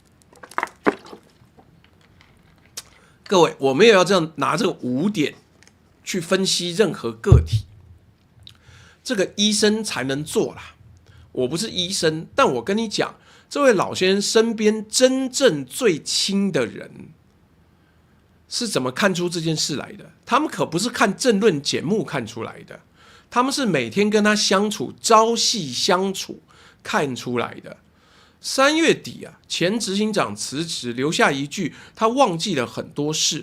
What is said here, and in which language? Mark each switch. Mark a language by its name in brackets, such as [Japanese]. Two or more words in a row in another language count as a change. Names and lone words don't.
[Chinese] 各位，我們也要這樣拿這個5點去分析任何個體，這個醫生才能做啦。我不是醫生，但我跟你講，這位老先生身邊真正最親的人是怎麼看出這件事來的？他們可不是看政論節目看出來的，他們是每天跟他相處、朝夕相處看出來的。3月底啊，前執行長辭職，留下一句他忘記了很多事。